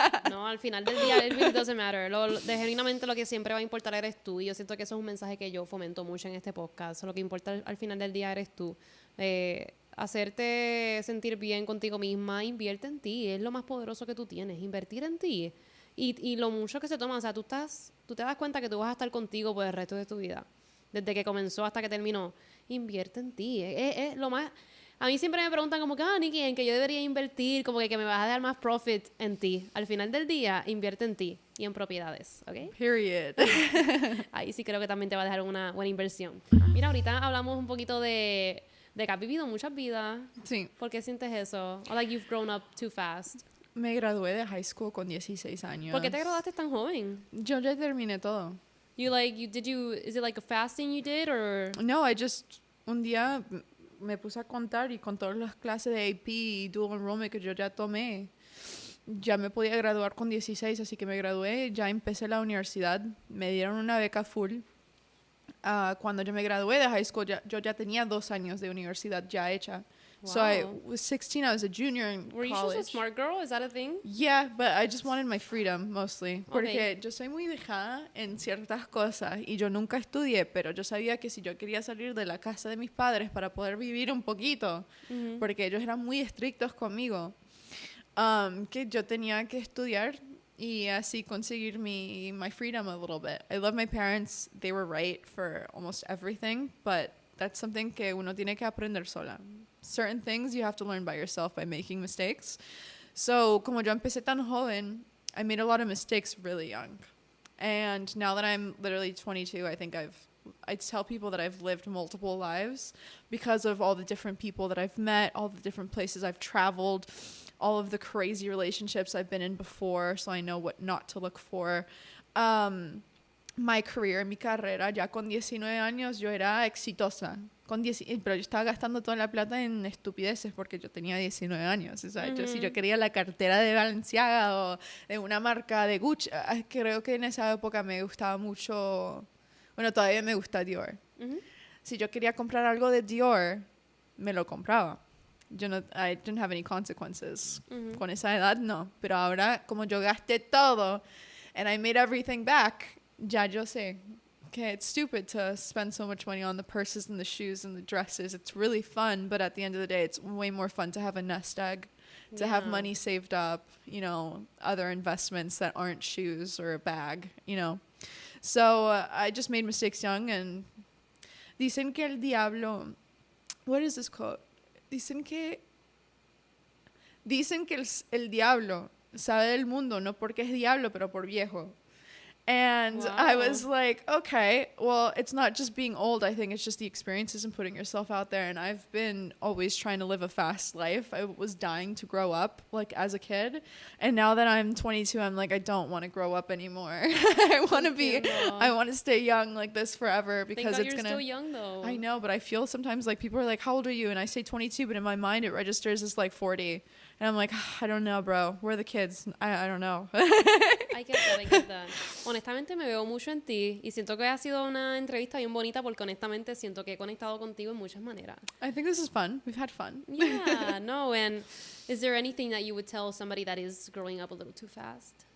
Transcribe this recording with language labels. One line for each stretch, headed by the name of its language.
Spanish: No, al final del día,
English: it really doesn't matter.
Spanish: Genuinamente lo que siempre va a importar eres tú. Y yo siento que eso es un mensaje que yo fomento mucho en este podcast. Lo que importa al final del día eres tú. Hacerte sentir bien contigo misma. Invierte en ti. Es lo más poderoso que tú tienes. Invertir en ti. Y lo mucho que se toma. O sea, tú te das cuenta que tú vas a estar contigo por el resto de tu vida. Desde que comenzó hasta que terminó. Invierte en ti. Es lo más... A mí siempre me preguntan como que, Nikki, en que yo debería invertir, como que me vas a dar más profit en ti. Al final del día, invierte en ti y en propiedades, ¿ok?
English: Period.
Spanish: Ahí sí creo que también te va a dejar una buena inversión. Mira, ahorita hablamos un poquito de que has vivido muchas vidas. Sí. ¿Por qué sientes eso?
English: Or like you've grown up too fast.
Spanish: Me gradué de high school con 16 años. ¿Por qué te graduaste tan joven? Yo ya terminé todo.
English: Is it like a fasting you did or?
Spanish: No, un día me puse a contar y con todas las clases de AP y Dual Enrollment que yo ya tomé, ya me podía graduar con 16, así que me gradué, ya empecé la universidad, me dieron una beca full. Cuando yo me gradué de high school, yo ya tenía 2 años de universidad ya hecha.
English: Wow. So I was 16, I was a junior in college. Were you just a smart girl? Is that a thing? Yeah, but I just wanted my freedom mostly.
Spanish: Porque yo soy muy dejada en ciertas cosas y yo nunca estudié, pero yo sabía que si yo quería salir de la casa de mis padres para poder vivir un poquito, porque ellos eran muy estrictos conmigo, que yo tenía que estudiar y así conseguir
English: my freedom a little bit. I love my parents. They were right for almost everything, but That's something
Spanish: que uno tiene que aprender sola.
English: Certain things you have to learn by yourself by making mistakes. So,
Spanish: como yo empecé tan joven,
English: I made a lot of mistakes really young. And now that I'm literally 22, I think I tell people that I've lived multiple lives because of all the different people that I've met, all the different places I've traveled, all of the crazy relationships I've been in before, so I know what not to look for. My career,
Spanish: mi carrera, ya con 19 años yo era exitosa. Pero yo estaba gastando toda la plata en estupideces porque yo tenía 19 años. O sea, si yo quería la cartera de Balenciaga o de una marca de Gucci, creo que en esa época me gustaba mucho. Bueno, todavía me gusta Dior. Si yo quería comprar algo de Dior, me lo compraba.
English: I didn't have any consequences.
Spanish: Con esa edad, no. Pero ahora, como yo gasté todo
English: and I made everything back,
Spanish: ya yo sé.
English: Okay, it's stupid to spend so much money on the purses and the shoes and the dresses. It's really fun, but at the end of the day, it's way more fun to have a nest egg, to have money saved up, you know, other investments that aren't shoes or a bag, you know. So I just made mistakes young, and
Spanish: dicen que el diablo,
English: what is this quote?
Spanish: Dicen que el diablo sabe del mundo, no porque es diablo, pero por viejo.
English: And wow. I was like, okay, well, it's not just being old. I think it's just the experiences and putting yourself out there. And I've been always trying to live a fast life. I was dying to grow up, like, as a kid. And now that I'm 22, I'm like, I don't want to grow up anymore. I want to stay young like this forever because you're still young, though. I know, but I feel sometimes like people are like, how old are you? And I say 22, but in my mind it registers as like 40. And I'm like, I don't know, bro. We're the kids. I don't know. I get that.
Spanish: Honestamente me veo mucho en ti y siento que ha sido una entrevista bien bonita porque honestamente siento que he conectado contigo en muchas maneras.
English: I think this is fun. We've had fun. Yeah, no, and is there anything that you would tell somebody that is growing up a little too fast?